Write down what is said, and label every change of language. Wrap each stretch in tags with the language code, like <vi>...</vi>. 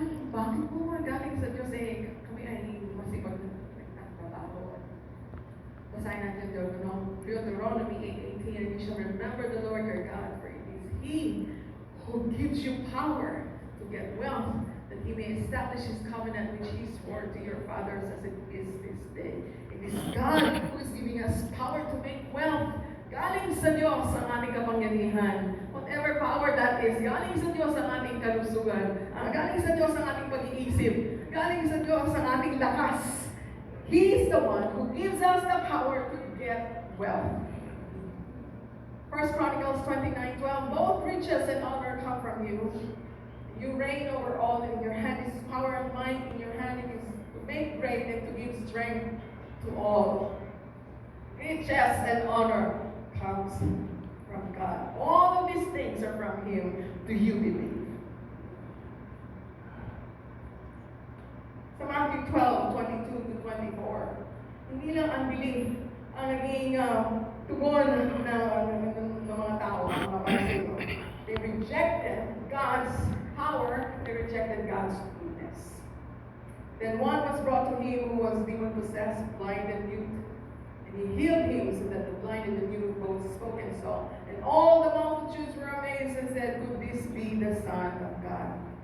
<tl>Bakit po mga galing sa Diyos kami ay masipag nagtatrabaho? Basahin natin</tl> <en>Deuteronomy 8:18, and you shall remember the Lord your God, for it is He who gives you power to get wealth, that He may establish His covenant which He swore to your fathers as it is this day. It is God who is giving us power to make wealth.</en> <tl>Galing sa Diyos ang ating kapangyarihan.</tl> <en>Whatever power that is,</en> <tl>galing sa Diyos ang ating kalusugan. Galing sa Diyos ang ating pag-iisip. Galing sa Diyos ang ating lakas.</tl> <en>He is the one who gives us the power to get wealth. 1 Chronicles 29:12, both riches and honor come from you. You reign over all, and in your hand is power and might. In your hand it is to make great and to give strength to all. Riches and honor comes from God. All of these things are from Him. Do you believe?</en> <tl>Sa Matthew 12:22-24, hindi lang unbelief ang naging tugon ng mga tao, ng mga Pariseo.</tl> <en>They rejected God's power, they rejected God's goodness. Then one was brought to him who was demon-possessed, blind and mute. And he healed him so that the blind and the mute both spoke and saw. And all the multitudes were amazed and said, could this be the Son of God?</en>